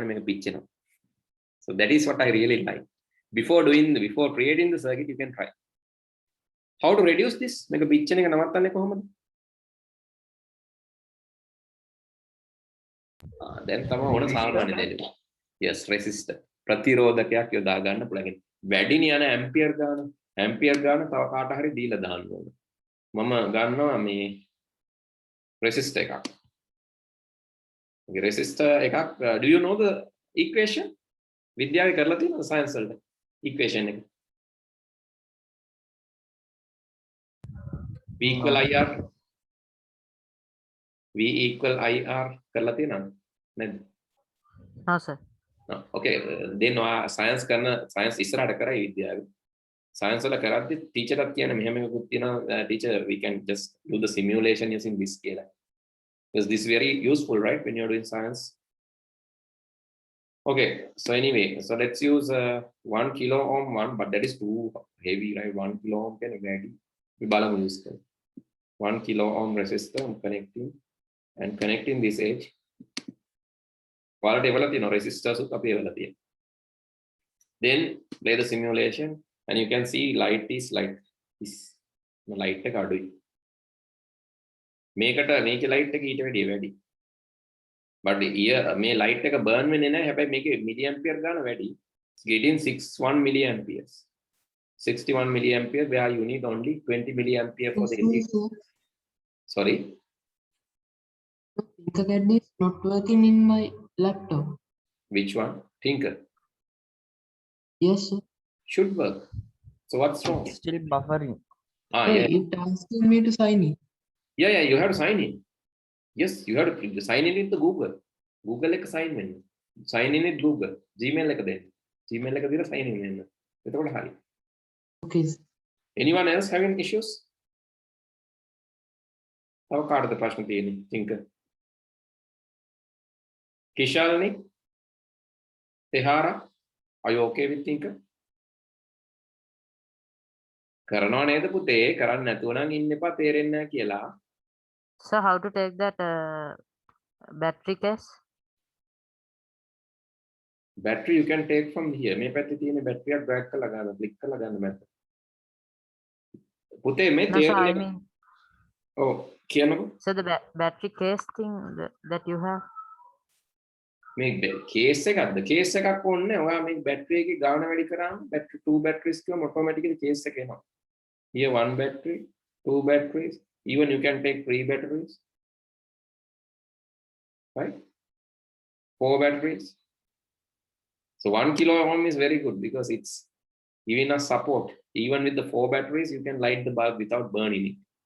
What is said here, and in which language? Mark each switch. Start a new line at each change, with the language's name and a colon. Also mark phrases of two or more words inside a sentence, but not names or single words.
English: So that is what I really like. Before creating the circuit, you can try. How to reduce this? Make a picture. Then yes, resistor.
Sinhala: ප්‍රතිරෝධකයක් යොදා ගන්න පුළුවන්. වැඩින යන ඇම්පියර් ගාන තව කාට හරි දීලා දාන්න ඕන. මම ගන්නවා මේ resistor එකක්. resistor එකක්,
English: do you know the equation?
Sinhala: විද්‍යාවේ කරලා තියෙනවද science වලට equation එක?
English: V equal IR. V equal IR
Sinhala: කරලා තියෙනවද? නැද්ද?
English: No, sir. No. Okay, then science
Sinhala: කරන science ඉස්සරහට කරා විද්‍යාවේ. Science වල කරද්දි teacher එකක් කියන මෙහෙම එකකුත් තියෙනවා,
English: teacher we can just do the simulation using this කියලා. Because this is very useful, right, when you're doing science. Okay, so anyway, so let's use 1 kilo ohm one, but that is too heavy, right? 1 kilo ohm can ready. We balamu use 1 kilo ohm resistor. I'm connecting this edge. While develop, resistors up here. Then play the simulation, and you can see light is like this. Light එක අඩුයි. මේකට light එක ඊට වැඩිය වැඩි. But here මේ light එක burn වෙන්නේ නැහැ. හැබැයි මේකේ milliampere ගාන වැඩි. It's getting 61 milliamperes. 61 milliampere, where you need only 20 milliampere for the LED. Sorry. Tinkercad is not working in my laptop. Which one? Tinker. Yes, sir. Should work. So what's wrong? Still buffering. Yeah. It asking me to sign in. Yeah, you have to sign in. Yes, you have to sign in with the Google.
Sinhala: Google එක sign වෙන්න.
English: Sign in with Google. Gmail
Sinhala: එක දෙන්න. Gmail එක දීලා
English: sign in
Sinhala: වෙන්න. එතකොට හරි.
English: Okay. Anyone else having issues?
Sinhala: තව කාටද ප්‍රශ්න තියෙන්නේ?
English: Tinker. Kishalni? Tehara? Are you okay with Tinker?
Sinhala: කරනවා නේද පුතේ? කරන්න නැතුව නම් ඉන්න එපා තේරෙන්නේ නැහැ කියලා.
English: So how to take that battery case? Battery you can take from here.
Sinhala: මේ පැත්තේ තියෙන battery එක drag කරලා ගන්න, click කරලා ගන්න මැද. පුතේ මේ
English: No, so I
Sinhala: තේරෙන්නේ
English: mean,
Sinhala: ඔව් කියන්නකෝ.
English: so the battery case thing that you have.
Sinhala: මේ කේස් එකක්ද? කේස් එකක් ඕනේ. ඔයා මේ බැටරි එකේ ගාණ වැඩි කරාම බැටරි 2 batteries කියවම automatically කේස් එක එනවා.
English: Here 1 battery, 2 batteries, even you can take 3 batteries. Right? 4 batteries. So 1 kilo ohm is very good because it's giving us support. Even with the 4 batteries, you can light the bulb without burning it.